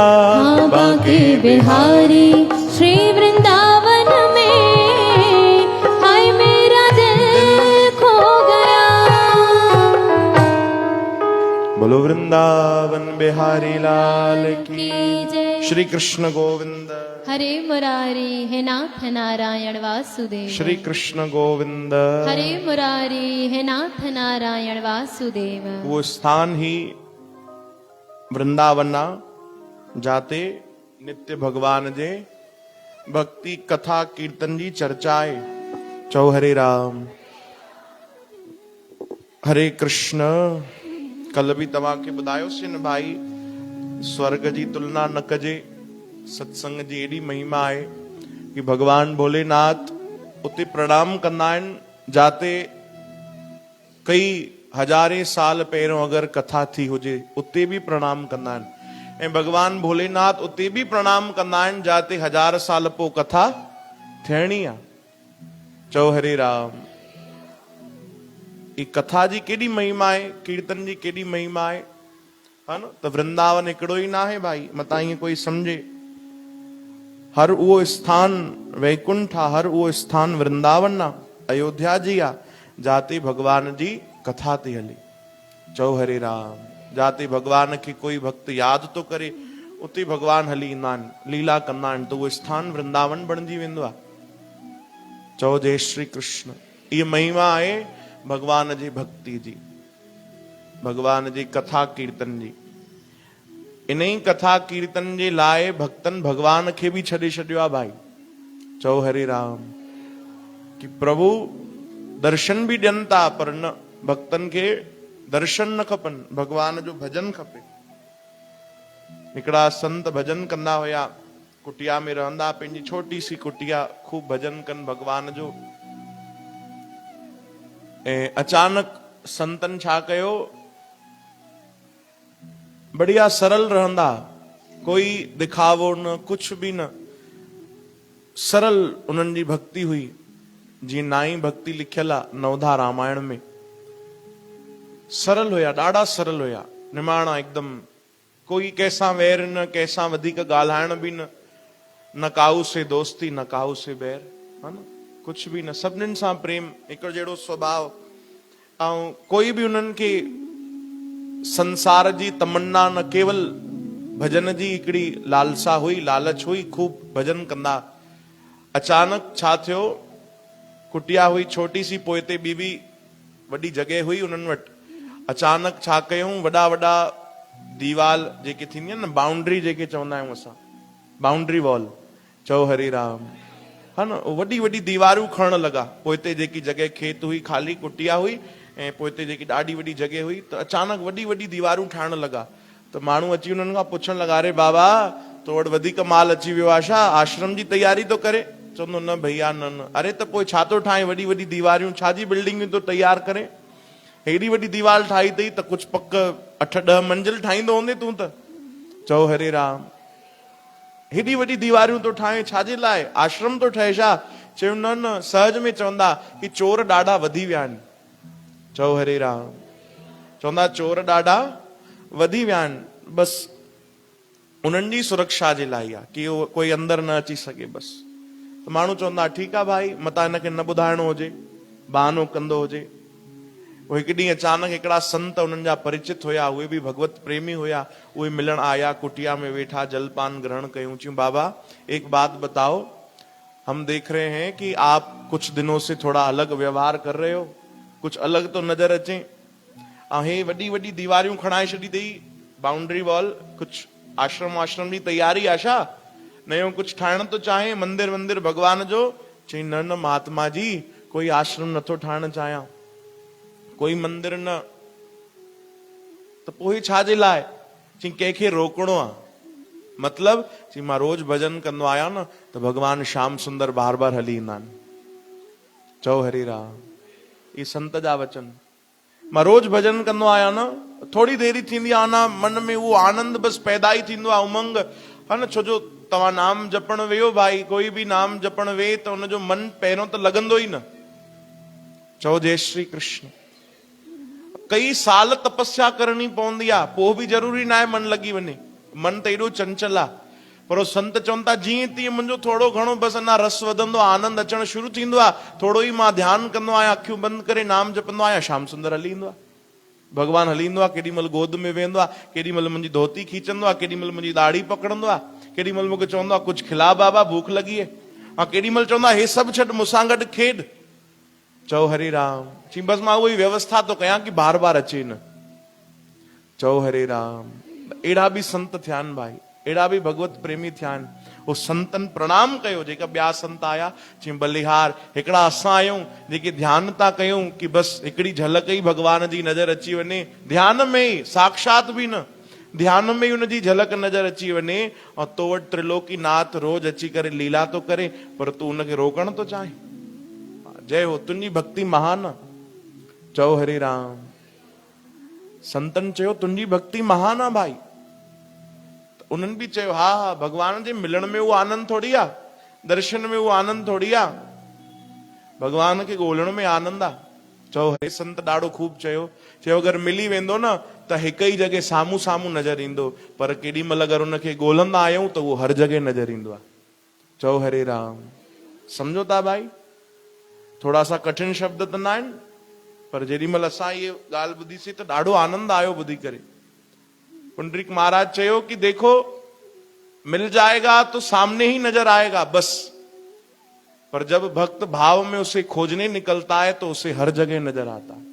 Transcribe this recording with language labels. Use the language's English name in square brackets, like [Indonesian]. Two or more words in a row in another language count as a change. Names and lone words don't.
[Hindi] हाँ, बांके बिहारी श्री वृंदावन में, हाय मेरा दिल खो गया। बोलो वृंदावन बिहारी लाल की की जय। श्री कृष्ण गोविंद, हरे मुरारी हे नाथ नारायण वासुदेव। श्री कृष्ण गोविंद। हरे मुरारी हे नाथ नारायण वासुदेव। [Sindhi] वो स्थान ही वृंदावना जाते नित्य भगवान जे भक्ति कथा कीर्तन जी चर्चाए। चौ हरे राम हरे कृष्ण। कल भी तव्हां खे ॿुधायोसीं न भाई, स्वर्ग जी तुलना न कजे। सत्संग जी एॾी महिमा आहे कि भगवान भोलेनाथ उते प्रणाम कंदा आहिनि जाते कई हजारे साल पहिरियों अगरि कथा थी हुजे उते बि प्रणाम कंदा आहिनि। ऐं भगवान भोलेनाथ उते बि प्रणाम कंदा आहिनि जाते 1000 साल पोइ कथा थियणी आहे। चओ हरे राम। ई कथा जी केॾी महिमा आहे, कीर्तन जी केॾी महिमा आहे, हा न। त वृंदावन हिकिड़ो ई न आहे भाई, मतां ईअं कोई सम्झे। हर उहो स्थान वैकुंठ आहे, हर उहो स्थान वृंदावन आहे, अयोध्या जी आहे, जाते भगवान जी कथा थी हले। चओ हरे राम। जाते भगवान खे कोई भक्त यादि तो करे उते भगवान हली ईंदा आहिनि, लीला कंदा आहिनि, त उहो स्थान वृंदावन बणिजी वेंदो आहे। चओ जय श्री कृष्ण। इहा महिमा आहे भगवान जी भक्ति जी, भगवान जी कथा कीर्तन जी। इन ई कथा कीर्तन जे लाइ भक्तन भगवान खे बि छॾे छॾियो आहे भाई। चओ हरे राम। कि प्रभु दर्शन बि ॾियनि था पर न, भक्तन खे दर्शन न खपनि, भगवान जो भजन खपे। हिकिड़ा संत भजन कंदा हुया, कुटिया में रहंदा, पंहिंजी छोटी सी कुटिया, खूब भजन कनि भगवान जो। ऐं अचानक संतन छा कयो, बढ़िया सरल रहंदा, कोई दिखावो न, कुछ भी न, सरल उन्हनि जी भक्ति हुई। जीअं नाई भक्ति लिखियल आहे नवधा रामायण में। सरल हुया, ॾाढा सरल हुया, निमाणा एकदम। कोई कंहिंसां वैर न, कंहिंसां वधीक ॻाल्हाइण बि न, [Hindi] न काऊ से दोस्ती न काऊ से बैर, [Sindhi] हा न, कुछ बि न, सभिनीनि सां प्रेम, हिकु जहिड़ो स्वभाव। ऐं कोई बि उन्हनि खे संसार जी तमन्ना न, केवल भजन जी हिकिड़ी लालसा हुई, लालच हुई, खूब भजन कंदा। अचानक छा थियो, कुटिया हुई छोटी सी, पोइ ते ॿी बि वॾी जॻह हुई उन्हनि वटि। अचानक छा कयूं, वॾा वॾा दीवाल जेके थींदी आहिनि न, बाउंड्री जेके चवंदा आहियूं असां, बाउंड्री वॉल। चओ हरे राम, हा न। वॾी वॾी दीवारूं खणण लॻा। पोइ ते जेकी जॻह खेत हुई, ख़ाली कुटिया हुई, ऐं पोइ ते जेकी ॾाढी वॾी जॻह हुई, त अचानक वॾी वॾी दीवारूं ठाहिण लॻा। त माण्हू अची उन्हनि खां पुछण लॻा, अरे बाबा तो वटि वधीक माल अची वियो आहे छा, आश्रम जी तयारी तो करे? चवंदो न भैया न न। अरे त पोइ छा थो ठाहे, वॾी वॾी दीवारियूं, छाजी बिल्डिंगियूं तो तयार करे? हेॾी वॾी दीवार ठाही अथई त कुझु पक 8-10 मंजिल ठाहींदो हूंदे तूं त। चओ हरे राम। हेॾी वॾी दीवारियूं तो ठाहे छाजे लाइ, आश्रम तो ठहे छा? चयो न न, सहज में चवंदा कि चोर ॾाढा वधी विया आहिनि। चओ हरे राम। चवंदा चोर ॾाढा वधी विया आहिनि, बसि उन्हनि जी सुरक्षा जे लाइ आहे कि कोई अंदरि न अची सघे बसि। त माण्हू चवंदा ठीकु आहे भाई, मतां हिनखे न ॿुधाइणो हुजे, बहानो कंदो हुजे। उहे हिकु ॾींहुं अचानक हिकिड़ा संत उन्हनि जा परिचित हुया, उहे बि भगवत प्रेमी हुया, उहे मिलण आया, कुटिया में वेठा, जलपान ग्रहण कयूं। [Hindi] चयूं बाबा एक बात बताओ, हम देख रहे हैं कि आप कुछ दिनों से थोड़ा अलग व्यवहार कर रहे हो, कुछ अलग तो [Sindhi] नजर अचे। हे वॾी वॾी दीवारियूं खणाए छॾी अथई, बाउंड्री वॉल, कुछ आश्रम जी तैयारी आहे छा? नयो कुछ ठाहिण थो चाहे, मंदिर वंदिर भगवान जो? चई न न महात्मा जी, कोई आश्रम नथो ठाहिण चाहियां, कोई मंदिर न। त पोइ छाजे लाइ? चई कंहिंखे रोकणो आहे। मतलब चई मां रोज भजन कंदो आहियां न, त भगवान श्याम सुंदर बार बार हली ईंदा आहिनि। चओ हरे राम। ये संत जा वचन। मां रोज भजन कंदो आहियां न, थोड़ी देरी थींदी आहे न, मन में उहो आनंद बस पैदा ई थींदो आहे, उमंग है न। छो जो तव्हां नाम जपण वेहो भाई, कोई बि नाम जपण वे त उनजो मन पहिरियों त लॻंदो ई न। चओ जय श्री कृष्ण। कई साल तपस्या करणी पवंदी आहे, पोइ बि ज़रूरी न आहे मन लॻी वञे, मन त एॾो चंचल आहे। पर संत चवनि था जीअं तीअं मुंहिंजो थोड़ो घणो बसि अञा रस वधंदो आहे, आनंद अचणु शुरू थींदो आहे, थोड़ो ई मां ध्यानु कंदो आहियां, अखियूं बंदि करे नाम जपंदो आहियां, श्याम सुंदर हली ईंदो आहे। भगवान हली ईंदो आहे, केॾी महिल गोद में वेहंदो आहे, केॾी महिल मुंहिंजी धोती खींचंदो आहे, केॾी महिल मुंहिंजी दाढ़ी पकड़ंदो आहे, केॾी महिल मूंखे चवंदो आहे कुझु खिला बाबा, भूख लॻी आहे, ऐं केॾी महिल चवंदो आहे हे सभु छॾ, मूंसां गॾु खेॾ। चओ हरे राम। चई बसि मां उहा ई व्यवस्था थो कयां कि बार बार अचे न। चओ हरे राम। अहिड़ा बि संत थिया आहिनि भाई, अहिड़ा बि भगवत प्रेमी थिया आहिनि। उहो संतनि प्रणाम कयो, जेका ॿिया संत आया, चई बलिहार हिकिड़ा असां आहियूं जेके ध्यानु था कयूं कि बसि हिकिड़ी झलक ई भगवान जी नज़र अची वञे, ध्यान में ई, साक्षात बि न, ध्यान में ई उनजी झलक नज़र अची वञे, और तो वटि त्रिलोकी नाथ रोज अची करे लीला थो करे, पर तूं उनखे रोकण थो चाहे। जय हो, तुंहिंजी भक्ति महान आहे। चओ हरे राम। संतन चयो तुंहिंजी भक्ति महान आहे भाई। उन्हनि बि चयो हा हा, भगवान जे मिलण में उहो आनंद थोड़ी आहे, दर्शन में उहो आनंद थोड़ी आहे, भगवान खे ॻोल्हण में आनंद आहे। चओ हरे संत ॾाढो खूब चयो, चयो अगरि मिली वेंदो न त हिक ई जॻह साम्हूं साम्हूं नज़र ईंदो, पर केॾी महिल अगरि उनखे ॻोल्हंदा आहियूं त उहो हर जॻह नज़र ईंदो आहे। चओ हरे राम। सम्झो था भाई, थोड़ा सा कठिन शब्द त न आहिनि, पर जेॾी महिल असां इहे ॻाल्हि ॿुधीसीं त ॾाढो आनंद आयो ॿुधी करे। पुंडरीक महाराज चयो कि [Hindi] देखो मिल जाएगा तो सामने ही नजर आएगा बस, पर जब भक्त भाव में उसे खोजने निकलता है तो उसे हर जगह नजर आता है।